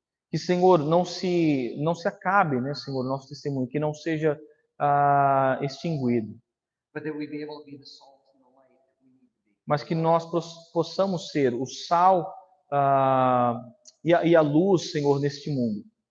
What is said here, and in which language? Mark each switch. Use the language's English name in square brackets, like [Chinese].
[Portuguese] Que, Senhor, não se acabe, né, Senhor, o nosso testemunho, que não seja extinguido, [English] But that we be able to be the salt and the light that we need to be. [Portuguese] mas que nós possamos ser o sal e a luz, Senhor, neste mundo.